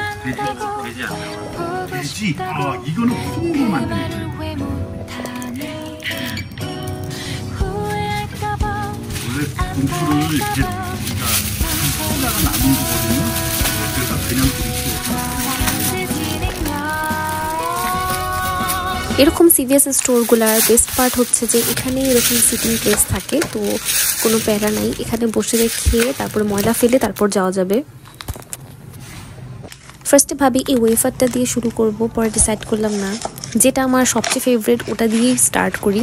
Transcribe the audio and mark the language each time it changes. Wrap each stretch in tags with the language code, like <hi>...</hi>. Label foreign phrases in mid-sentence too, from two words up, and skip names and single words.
<ko>되지 않나? 되지? 이거는 콩으로 만드는 거예요. 원래 동풀을 이렇게 우리가 콩다가 남은 거거든요. 그래서 그냥</ko> <bn>এরকম সিভিএস স্টোরগুলার</bn> <en>best part</en> <bn>হচ্ছে যে এখানে এরকম</bn> <en>sitting place</en> <bn>থাকে, তো কোনো প্যারা নাই, এখানে বসে খেয়ে তারপর ময়লা ফেলে তারপর যাওয়া যাবে। ফার্স্টে ভাবি এই ওয়েফারটা দিয়ে শুরু করব, পরে ডিসাইড করলাম না, যেটা আমার সবচেয়ে ফেভারিট ওটা দিয়েই স্টার্ট করি।</bn>